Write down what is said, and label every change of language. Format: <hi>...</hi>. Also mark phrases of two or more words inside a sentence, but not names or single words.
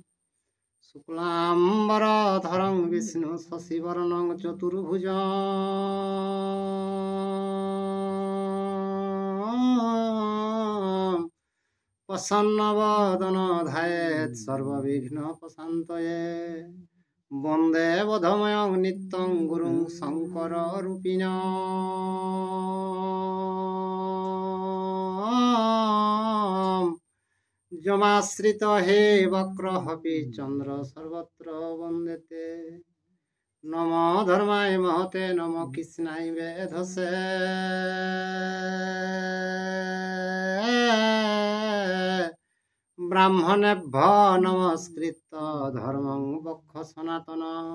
<sa>শুক্লাম্বরধরং বিষ্ণু শশিবর্ণং চতুর্ভুজং প্রসন্নবদন ধ্যায়েৎ সর্ববিঘ্নোপশান্তয়ে। বন্দে বোধময়ং নিত্যং গুরুং শঙ্কর রূপিণঃ। যমাশ্রিত হে বক্রহপি চন্দ্র সর্বত্র বন্দেতে। নম ধর্মায় মহতে নম কৃষ্ণায় বেধসে। ব্রাহ্মণেভ্য নমস্কৃত্য ধর্মং বক্ষ সনাতনম।</sa>